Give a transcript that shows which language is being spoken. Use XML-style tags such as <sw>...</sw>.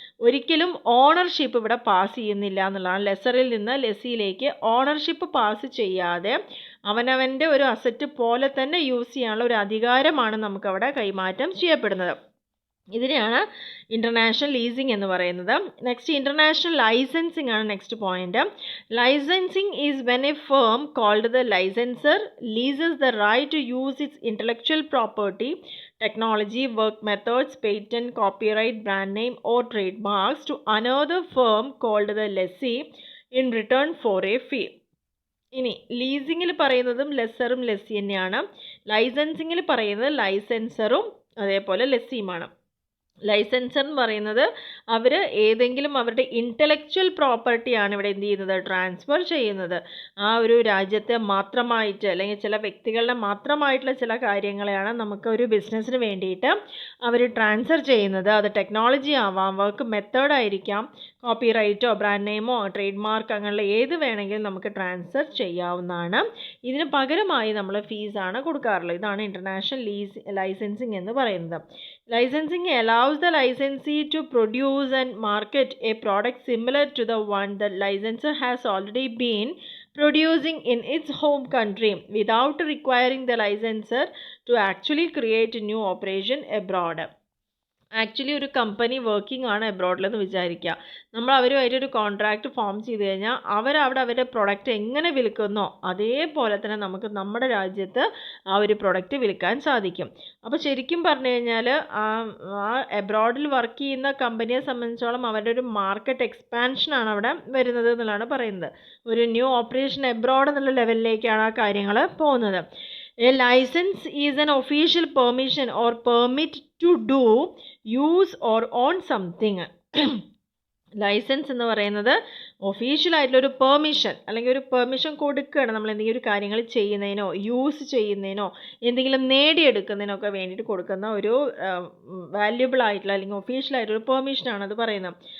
<ml>ഒരിക്കലും ഓണർഷിപ്പ് ഇവിടെ പാസ് ചെയ്യുന്നില്ല എന്നുള്ളതാണ്. ലെസറിൽ നിന്ന് ലെസ്സിയിലേക്ക് ഓണർഷിപ്പ് പാസ് ചെയ്യാതെ അവനവൻ്റെ ഒരു അസറ്റ് പോലെ തന്നെ യൂസ് ചെയ്യാനുള്ള ഒരു അധികാരമാണ് നമുക്കവിടെ കൈമാറ്റം ചെയ്യപ്പെടുന്നത്. ഇതിനെയാണ് ഇൻ്റർനാഷണൽ ലീസിംഗ് എന്ന് പറയുന്നത്. നെക്സ്റ്റ് ഇൻ്റർനാഷണൽ ലൈസൻസിങ് ആണ് next point.</ml> <en>Licensing is when a firm called the licensor leases the right to use its intellectual property, technology, work methods, patent, copyright, brand name or trademarks to another firm called the lessee in return for a fee.</en> <ml>ഇനി ലീസിങ്ങിൽ പറയുന്നതും ലെസ്സറും lessee തന്നെയാണ്. ലൈസൻസിങ്ങിൽ പറയുന്നത് ലൈസൻസറും അതേപോലെ ലെസ്സിയുമാണ്. Licensor എന്ന് പറയുന്നത് അവർ ഏതെങ്കിലും അവരുടെ intellectual പ്രോപ്പർട്ടിയാണ് ഇവിടെ എന്ത് ചെയ്യുന്നത്, ട്രാൻസ്ഫർ ചെയ്യുന്നത്. ആ ഒരു രാജ്യത്തെ മാത്രമായിട്ട് അല്ലെങ്കിൽ ചില വ്യക്തികളുടെ മാത്രമായിട്ടുള്ള ചില കാര്യങ്ങളെയാണ് നമുക്ക് ഒരു ബിസിനസ്സിന് വേണ്ടിയിട്ട് അവർ ട്രാൻസ്ഫർ ചെയ്യുന്നത്. അത് ടെക്നോളജി ആവാം, വർക്ക് മെത്തേഡായിരിക്കാം, കോപ്പിറൈറ്റോ ബ്രാൻഡ് നെയിമോ ട്രേഡ് മാർക്ക് അങ്ങനെയുള്ള ഏത് വേണമെങ്കിലും നമുക്ക് ട്രാൻസ്ഫർ ചെയ്യാവുന്നതാണ്. ഇതിന് പകരമായി നമ്മൾ ഫീസാണ് കൊടുക്കാറുള്ളത്. ഇതാണ് ഇൻ്റർനാഷണൽ ലൈസൻസിങ് എന്ന് പറയുന്നത്.</ml> <en>Licensing allows the licensee to produce and market a product similar to the one the licensor has already been producing in its home country without requiring the licensor to actually create a new operation abroad.</en> <ml>Actually ഒരു company working ആണ് എബ്രോഡിലെന്ന് വിചാരിക്കുക. നമ്മൾ അവരുമായിട്ടൊരു contract form ചെയ്ത് കഴിഞ്ഞാൽ അവരവിടെ അവരുടെ product എങ്ങനെ വിൽക്കുന്നോ അതേപോലെ തന്നെ നമുക്ക് നമ്മുടെ രാജ്യത്ത് ആ ഒരു പ്രൊഡക്റ്റ് വിൽക്കാൻ സാധിക്കും. അപ്പോൾ ശരിക്കും പറഞ്ഞു കഴിഞ്ഞാൽ ആ എബ്രോഡിൽ വർക്ക് ചെയ്യുന്ന കമ്പനിയെ സംബന്ധിച്ചോളം അവരുടെ ഒരു മാർക്കറ്റ് എക്സ്പാൻഷനാണ് അവിടെ വരുന്നത് എന്നുള്ളതാണ് പറയുന്നത്. ഒരു ന്യൂ ഓപ്പറേഷൻ എബ്രോഡ് എന്നുള്ള ലെവലിലേക്കാണ് ആ കാര്യങ്ങൾ പോകുന്നത്.</ml> <en>A license is an official permission or permit to do, use or own something.</en> <ml>Licence എന്ന് പറയുന്നത് ഒഫീഷ്യലായിട്ടുള്ളൊരു പെർമിഷൻ അല്ലെങ്കിൽ ഒരു പെർമിഷൻ കൊടുക്കുകയാണ് നമ്മൾ എന്തെങ്കിലും ഒരു കാര്യങ്ങൾ ചെയ്യുന്നതിനോ യൂസ് ചെയ്യുന്നതിനോ എന്തെങ്കിലും നേടിയെടുക്കുന്നതിനോ ഒക്കെ വേണ്ടിയിട്ട് കൊടുക്കുന്ന ഒരു വാല്യുബിൾ ആയിട്ടുള്ള അല്ലെങ്കിൽ ഒഫീഷ്യലായിട്ടൊരു പെർമിഷനാണ് അത് പറയുന്നത്.</ml>